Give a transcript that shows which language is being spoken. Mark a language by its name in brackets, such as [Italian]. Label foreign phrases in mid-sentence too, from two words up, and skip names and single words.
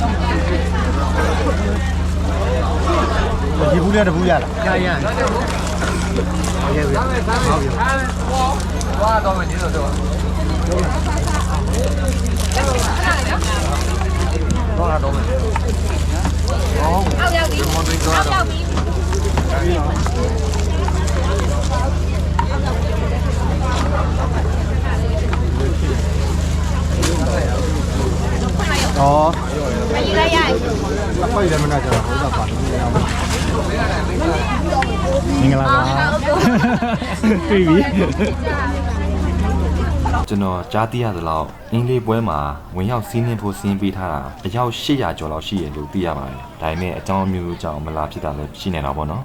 [Burmese] ဒီဘူးလေးတဘူးရလားရရရရ သွားတော့မယ်ဒီလိုတော့တော့မယ်အောက်ရောက်ပြီအောက်ရောက်ပြီ [Chinese] 哦，还有来呀？快点么？那叫好大把东西啊！ [Burmese] မင်္ဂလာပါတွေ့ပြီ ကျွန်တော်ကြားသိရသလောက်အင်းလေးပွဲမှာဝင်ရောက်စီးနှင်းဖို့စီးပေးထားတာအယောက်800ကျော်လောက်ရှိရလို့သိရပါတယ်ဒါပေမဲ့အကြောင်းအမျိုးမျိုးကြောင့်မလာဖြစ်တာလည်းရှိနေတာပေါ့နော်